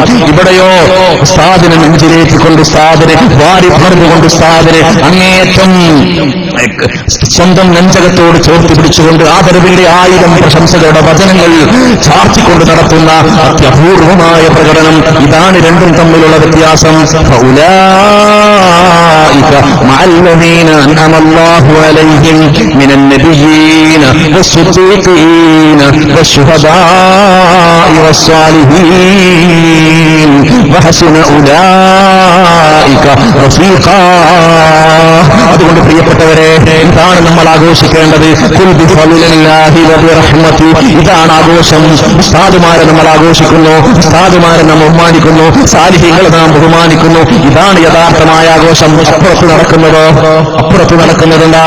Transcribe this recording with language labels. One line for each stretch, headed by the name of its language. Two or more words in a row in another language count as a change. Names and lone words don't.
Malayalam: ഇവിടെയോ ഉസ്താദിനെ നെഞ്ചിലേറ്റിക്കൊണ്ട്, ഉസ്താദിനെ വാരി പറഞ്ഞുകൊണ്ട്, ഉസ്താദിനെ അങ്ങേയറ്റം സ്വന്തം നെഞ്ചകത്തോട് ചോർത്തി പിടിച്ചുകൊണ്ട് ആദരവിന്റെ 1000 പ്രശംസകളുടെ വചനങ്ങൾ ചാർത്തിക്കൊണ്ട് നടത്തുന്ന അത്യപൂർവമായ പ്രകടനം. ഇതാണ് രണ്ടും തമ്മിലുള്ള വ്യത്യാസം.
Arabic: مع الذين أنعم الله عليهم من النبيين والصديقين والشهداء والصالحين وحسن أولئك رفيقا.
Malayalam: അതുകൊണ്ട് പ്രിയപ്പെട്ടവരെ, ഇതാണ് നമ്മൾ ആഘോഷിക്കേണ്ടത്.
Arabic: قل بفضل الله وبرحمته.
Malayalam: ഇതാണ് ആഘോഷം. ഉസ്താദുമാരെ നമ്മൾ ആഘോഷിക്കുന്നു, ഉസ്താദുമാരെ നാം ബഹുമാനിക്കുന്നു, സാലിഹീങ്ങളെ നാം ബഹുമാനിക്കുന്നു. ഇതാണ് യഥാർത്ഥമായ ആഘോഷം. അപ്പുറത്ത് നടക്കുന്നത് എന്താണ്?